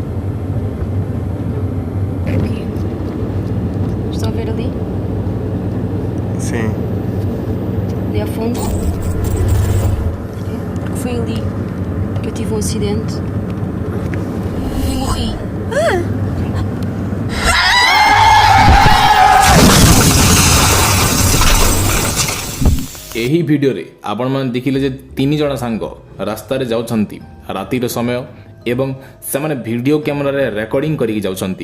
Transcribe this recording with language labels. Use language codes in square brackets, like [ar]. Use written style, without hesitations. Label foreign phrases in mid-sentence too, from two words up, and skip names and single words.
[pt] Aqui. Estão a ver ali? Sim. Ali ao fundo? Porque foi ali que eu tive um acidente e morri. [or] ଏହି ଭିଡିଓ ରେ ଆପଣ ମାନ ଦେଖିଲେ ଯେ 3 ଜଣ ସାଙ୍ଗ ରାସ୍ତା ରେ ଯାଉଛନ୍ତି ରାତି ରୋ ସମୟ ଏବଂ ସେ ମାନେ ଭିଡିଓ କ୍ୟାମେରା ରେ ରେକର୍ଡିଂ କରି ଯାଉଛନ୍ତି।